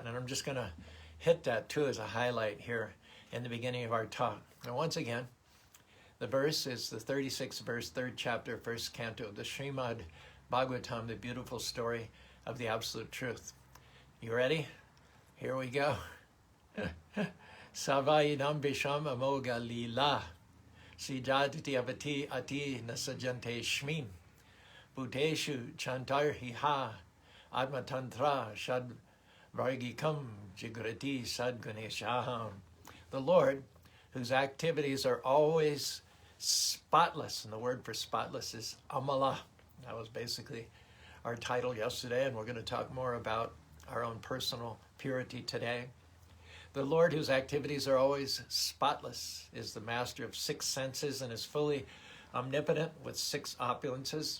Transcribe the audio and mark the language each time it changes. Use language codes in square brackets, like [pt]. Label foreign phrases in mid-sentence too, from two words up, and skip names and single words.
[en] And I'm just going to hit that too as a highlight here in the beginning of our talk. And once again, the verse is the 36th verse, 3rd chapter, 1st canto of the Srimad-Bhagavatam, the beautiful story of the absolute truth. You ready? Here we go. [sa] स वा इदं विश्वम् अमोघ लीलः सृजति अवति अत्ति न सज्जते अस्मिन् भूतेषु च अन्तर्हित आत्मतन्त्रः षाड् वर्गिकं जिघ्रति षड्गुणेशः. [en] The Lord, whose activities are always spotless, and the word for spotless is Amala. That was basically our title yesterday, and we're going to talk more about our own personal purity today. The Lord, whose activities are always spotless, is the master of 6 senses and is fully omnipotent with 6 opulences.